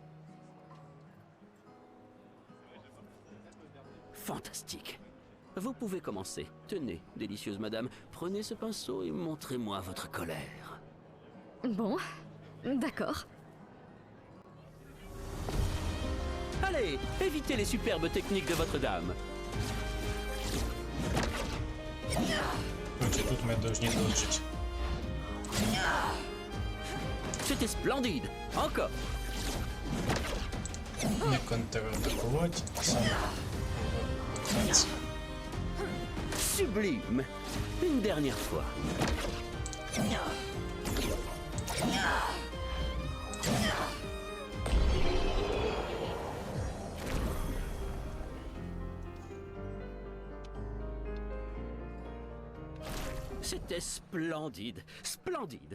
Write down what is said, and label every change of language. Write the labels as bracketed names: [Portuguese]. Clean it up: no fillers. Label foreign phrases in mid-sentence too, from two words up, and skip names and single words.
[French] Fantastique. Vous pouvez commencer. Tenez, délicieuse madame, prenez ce pinceau et montrez-moi votre colère. Bon, d'accord. Allez, évitez les superbes techniques de votre dame. [Russian] Короче, тут мы должны доджить. [French] C'était splendide. Encore. [Russian] Не контратаковать, а сам вертаться. [French] Sublime. Une dernière fois. C'était splendide, splendide.